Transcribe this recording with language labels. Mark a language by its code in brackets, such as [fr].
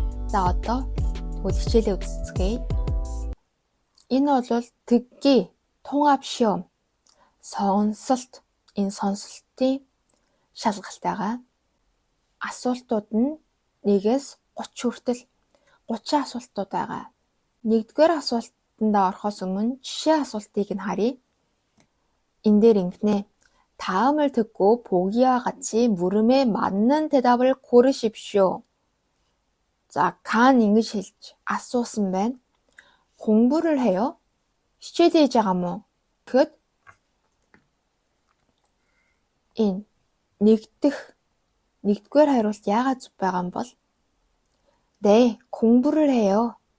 [mn] За одоо тэгвэл хичээлээ үзцгээе. Энэ бол тэггий тунгаап шиом сонсолт. Энэ сонсолтын шалгалт байгаа. Асуултууд нь 1-ээс 30 хүртэл 30 асуултууд байгаа. Нэгдүгээр асуултанд орохоос өмнө жишээ асуултыг нь харъя. Энэ дээр ингэнэ. [ko] 다음을 듣고 보기와 같이 물음에 맞는 대답을 고르십시오. 자, 간 [mn] ингэж хэлж асуусан байна. [ko] 공부를 해요? [mn] хичээлээ хийж байгаа мó? Тэгэхэд энэ нэгдүгээр хариулт яагаад зөв байгаа юм бол [ko] 네, 공부를 해요.